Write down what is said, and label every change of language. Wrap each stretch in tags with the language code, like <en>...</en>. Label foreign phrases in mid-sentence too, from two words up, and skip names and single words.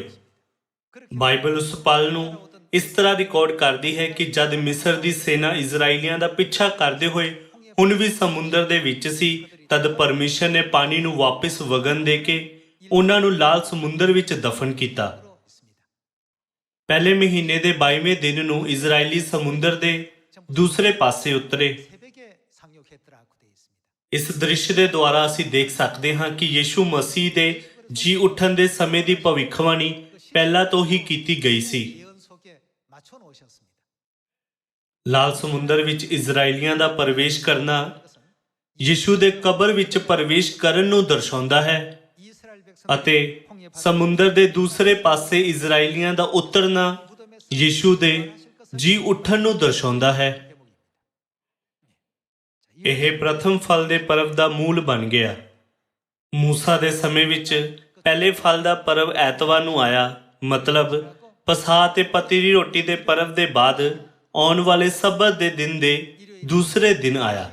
<pa>ਬਾਈਬਲ ਉਸ ਪਲ ਨੂੰ ਇਸ ਤਰ੍ਹਾਂ ਰਿਕਾਰਡ ਕਰਦੀ ਹੈ ਕਿ ਜਦ ਮਿਸਰ ਦੀ ਸੈਨਾ ਇਜ਼ਰਾਈਲੀਆਂ ਦਾ ਪਿੱਛਾ ਕਰਦੇ ਹੋਏ ਹੁਣ ਵੀ ਸਮੁੰਦਰ ਦੇ ਵਿੱਚ ਸੀ, ਤਦ ਪਰਮੇਸ਼ਰ ਨੇ ਪਾਣੀ ਨੂੰ ਵਾਪਸ ਵਗਣ ਦੇ ਕੇ ਉਹਨਾਂ ਨੂੰ ਲਾਲ ਸਮੁੰਦਰ ਵਿੱਚ ਦਫਨ ਕੀਤਾ। ਪਹਿਲੇ ਮਹੀਨੇ ਦੇ 22ਵੇਂ ਦਿਨ ਨੂੰ ਇਜ਼ਰਾਈਲੀ ਸਮੁੰਦਰ ਦੇ ਦੂਸਰੇ ਪਾਸੇ ਉਤਰੇ।</pa> <ko>새벽에 상륙했더라고 되어 있습니다.</ko> <pa>ਇਸ ਦ੍ਰਿਸ਼ ਦੇ ਦੁਆਰਾ ਅਸੀਂ ਦੇਖ ਸਕਦੇ ਹਾਂ ਕਿ ਯੀਸ਼ੂ ਮਸੀਹ ਦੇ ਜੀ ਉੱਠਣ ਦੇ ਸਮੇਂ ਦੀ ਭਵਿੱਖਬਾਣੀ ਪਹਿਲਾਂ ਤੋਂ ਹੀ ਕੀਤੀ ਗਈ ਸੀ।</pa> <ko>예언 속에 맞춰 놓으셨습니다.</ko> <pa>ਲਾਲ ਸਮੁੰਦਰ ਵਿੱਚ ਇਜ਼ਰਾਈਲੀਆਂ ਦਾ ਪ੍ਰਵੇਸ਼ ਕਰਨਾ ਯੀਸ਼ੂ ਦੇ ਕਬਰ ਵਿੱਚ ਪ੍ਰਵੇਸ਼ ਕਰਨ ਨੂੰ ਦਰਸਾਉਂਦਾ ਹੈ</pa> <ko>이스라엘 백성</ko> <pa>ਅਤੇ ਸਮੁੰਦਰ ਦੇ ਦੂਸਰੇ ਪਾਸੇ ਇਜ਼ਰਾਈਲੀਆਂ ਦਾ ਉਤਰਨਾ ਯੀਸ਼ੂ ਦੇ ਜੀ ਉੱਠਣ ਨੂੰ ਦਰਸਾਉਂਦਾ ਹੈ। ਇਹ ਪ੍ਰਥਮ ਫਲ ਦੇ ਪਰਵ ਦਾ ਮੂਲ ਬਣ ਗਿਆ। ਮੂਸਾ ਦੇ ਸਮੇਂ ਵਿੱਚ ਪਹਿਲੇ ਫਲ ਦਾ ਪਰਵ ਐਤਵਾਰ ਨੂੰ ਆਇਆ, ਮਤਲਬ ਪਸਾਹ ਤੇ ਪੱਤੀ ਦੀ ਰੋਟੀ ਦੇ ਪਰਵ ਦੇ ਬਾਅਦ ਆਉਣ ਵਾਲੇ ਸਬਤ ਦੇ ਦਿਨ ਦੇ ਦੂਸਰੇ ਦਿਨ ਆਇਆ।</pa>